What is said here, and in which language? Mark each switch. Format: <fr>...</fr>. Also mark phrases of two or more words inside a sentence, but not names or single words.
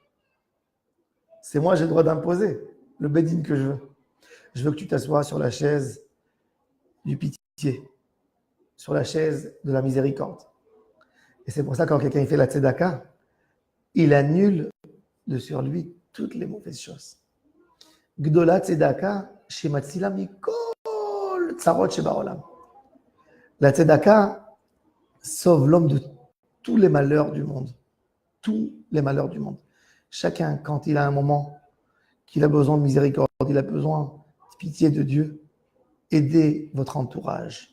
<fr>C'est moi, j'ai le droit d'imposer le bédine que je veux. Je veux que tu t'assoies sur la chaise du pitié, sur la chaise de la miséricorde. Et c'est pour ça que quand quelqu'un fait la tzedaka, il annule de sur lui toutes les mauvaises choses.</fr> <he>גדולה צדקה שמצילה מכל צרות שבעולם.</he> <fr>La tzedaka sauve l'homme de tous les malheurs du monde. Tous les malheurs du monde. Chacun, quand il a un moment qu'il a besoin de miséricorde, il a besoin de pitié de Dieu, aidez votre entourage.</fr>